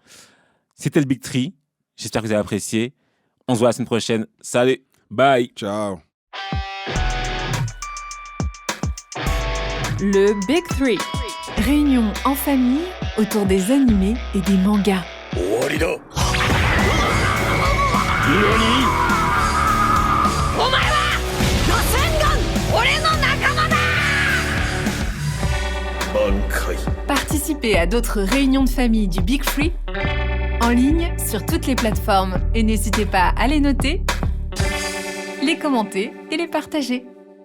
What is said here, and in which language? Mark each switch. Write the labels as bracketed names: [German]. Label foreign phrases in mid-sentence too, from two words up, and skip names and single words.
[French] C'était le Big Tree. J'espère que vous avez apprécié. On se voit la semaine prochaine. Salut. Bye. Ciao. Le Big Three. Réunion en famille autour des animés et des mangas. [Japanese] 終わりだお前はロセンガン俺の仲間だ満開 [French] Participez à d'autres réunions de famille du Big Three en ligne sur toutes les plateformes et n'hésitez pas à les noter, les commenter et les partager.